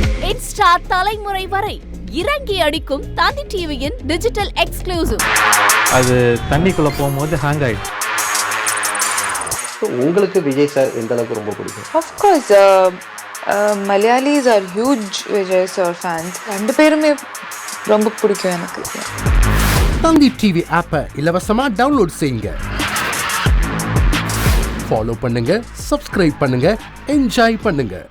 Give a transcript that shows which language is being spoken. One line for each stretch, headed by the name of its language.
Tamil: Insta தலைமுறை வரை இறங்கி அடிக்கும் தந்தி டிவியின் டிஜிட்டல் எக்ஸ்க்ளூசிவ். அது தண்ணிக்குள்ள போகும்போது ஹேங் ஆயிடுச்சு. உங்களுக்கு விஜய் சார் எந்த அளவுக்கு ரொம்ப பிடிக்கும்?
English: Of course, Malayalis are huge Vijay sir fans.
Tamil: ரெண்டு பேருமே ரொம்ப பிடிக்கும் எனக்கு. தந்தி டிவி ஆப்பை இலவசமா டவுன்லோட் செய்யுங்க. ஃபாலோ பண்ணுங்க, சப்ஸ்கிரைப் பண்ணுங்க, என்ஜாய் பண்ணுங்க.